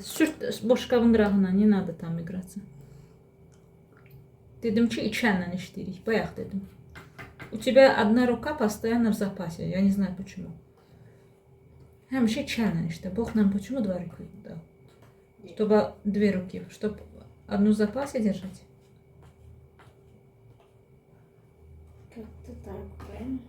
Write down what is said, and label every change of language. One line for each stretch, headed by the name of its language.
Azerbaijani: Sürt boşqabın qırağına,
Russian: не надо там играться.
Azerbaijani: Dedim ki içənlə işləyirik, bayaq dedim.
Russian: У тебя одна рука постоянно в запасе, я не знаю почему.
Azerbaijani: Həmişə içənlə işlə.
Russian: Бог нам почему два руки дал? Чтобы две руки, чтобы одну в запасе держать. Как-то так, правильно?